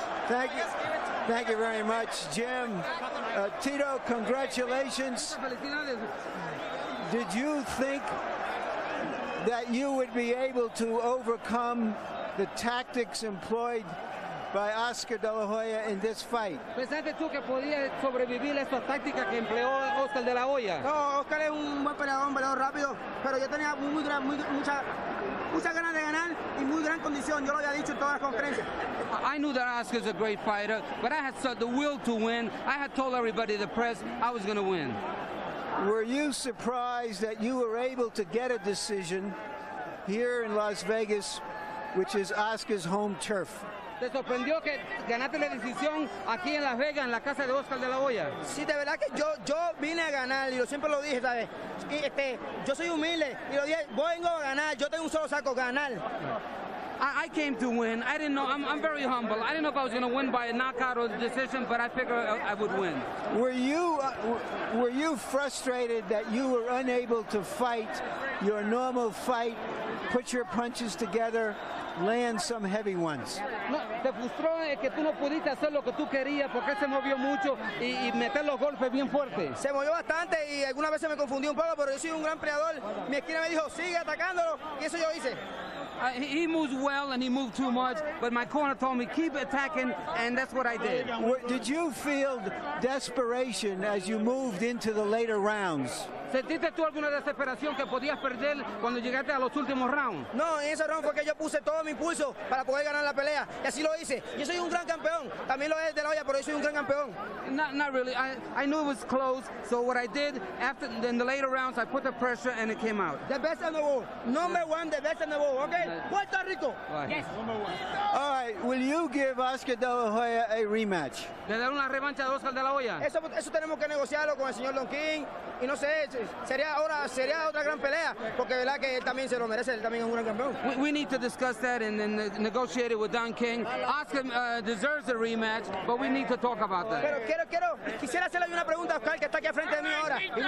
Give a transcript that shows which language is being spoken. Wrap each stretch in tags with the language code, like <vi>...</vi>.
<en>Thank you. Thank you very much, Jim. Tito, congratulations. Did you think that you would be able to overcome the tactics employed by Oscar De La Hoya in this fight?</en> <es>¿Pensaste tú que podías sobrevivir a esta táctica que empleó Oscar De La Hoya? No, Oscar es un buen peleador, un peleador rápido, pero yo tenía muchas ganas de ganar y muy gran condición. Yo lo había dicho en todas las conferencias.</es> <en>I knew that Oscar's a great fighter, but I had the will to win. I had told everybody, the press, I was going to win. Were you surprised that you were able to get a decision here in Las Vegas, which is Oscar's home turf?</en> <es>¿Te sorprendió que ganaste la decisión aquí en Las Vegas, en la casa de Oscar De La Hoya? Sí, de verdad que yo vine a ganar y yo siempre lo dije, ¿sabes? Yo soy humilde y lo dije, vengo a ganar, yo tengo un solo saco, ganar.</es> <en>I came to win. I didn't know. I'm very humble. I didn't know if I was going to win by a knockout or decision, but I figured I would win. Were you frustrated that you were unable to fight your normal fight, put your punches together, land some heavy ones?</en> <es>No, te frustró que tú no pudiste hacer lo que tú querías porque se movió mucho y meter los golpes bien fuertes. Se movió bastante y algunas veces me confundí un poco, pero yo soy un gran peleador. Mi esquina me dijo, sigue atacándolo, y eso yo hice.</es> <en>He moves well and he moved too much, but my corner told me keep attacking, and that's what I did. Did you feel desperation as you moved into the later rounds?</en> <es>¿Sentiste tú alguna desesperación que podías perder cuando llegaste a los últimos rounds? No, en ese round fue que yo puse todo mi impulso para poder ganar la pelea, y así lo hice. Yo soy un gran campeón, también lo es de la Hoya, pero yo soy un gran campeón.</es> <en>Not really. I knew it was close, so what I did after in the later rounds, I put the pressure and it came out. The best in the world, number one, the best in the world, okay? Puerto Rico. Yes. All right, will you give Oscar De La Hoya a rematch?</en> <es>¿Le dar una revancha a Oscar De La Hoya? Eso tenemos que negociarlo con el señor Don King, y no sé, sería otra gran pelea, porque verdad que él también se lo merece, él también es un gran campeón.</es> <en>We need to discuss that and then negotiate it with Don King. Oscar deserves a rematch, but we need to talk about that.</en> <es>Pero quisiera hacerle una pregunta a Oscar, que está aquí al frente de mí ahora.</es>